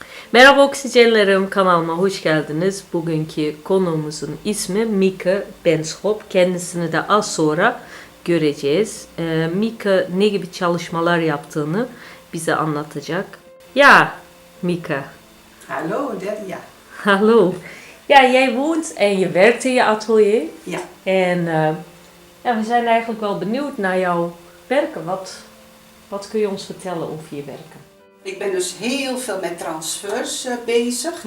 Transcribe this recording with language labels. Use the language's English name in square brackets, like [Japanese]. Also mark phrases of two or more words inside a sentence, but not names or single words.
[Turkish] Merhaba oksijenlerim, kanalıma hoş geldiniz. Bugünkü konuğumuzun ismi Mika Benschop. Kendisini de az sonra göreceğiz. Mika ne gibi çalışmalar yaptığını bize anlatacak. [Dutch] Ja, Mika. Hallo, Delia. Hallo. Ja, jij woont en je werkt in je atelier. Ja. En ja, we zijn eigenlijk wel benieuwd naar jouw werken. Wat kun je ons vertellen over je werken? Ik ben dus heel veel met transfers bezig.